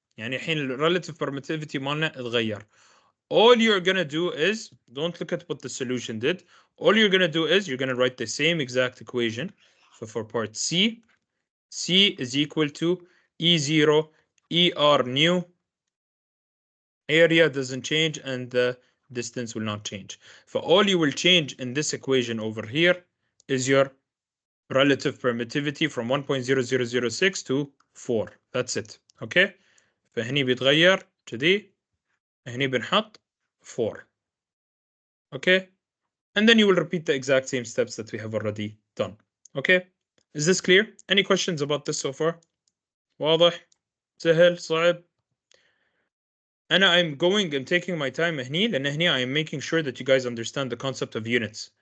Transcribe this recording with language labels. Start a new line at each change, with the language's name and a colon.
Arabic: يعني الحين
English: relative permittivity
Arabic: مالنا اتغير.
English: All you're gonna do is, don't look at what the solution did. All you're gonna do is you're gonna write the same exact equation. So for part C, C is equal to E0 ER new. Area doesn't change and the distance will not change. For all you will change in this equation over here is your relative permittivity from 1.0006 to 4. That's it. Okay.
Arabic: فهني بيتغير كذي, هني بنحط 4.
English: Okay. And then you will repeat the exact same steps that we have already done. Okay. Is this clear? Any questions about this so far?
Arabic: واضح؟ سهل؟ صعب؟
English: I'm taking my time
Arabic: هني لأن هني
English: I'm making sure that you guys understand the concept of units.